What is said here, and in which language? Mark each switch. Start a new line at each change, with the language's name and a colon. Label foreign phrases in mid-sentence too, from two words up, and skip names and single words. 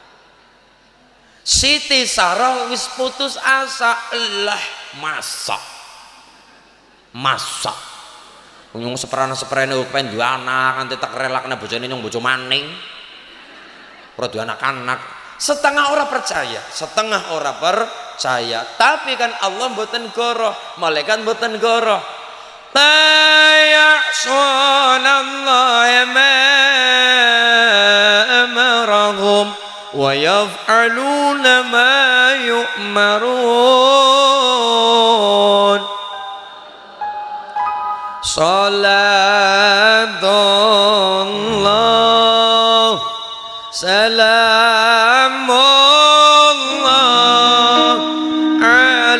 Javanese: Siti Sarah wis putus asa, masak nyung seprana-seprene pengen duwe anak nanti tak relakna bojone nyung bojo maning ora duwe anak-anak. Setengah ora percaya, tapi kan Allah mboten goroh, malaikat mboten goroh.
Arabic: لا يعصون الله ما أمرهم ويفعلون ما يؤمرون. صلاة الله سلام الله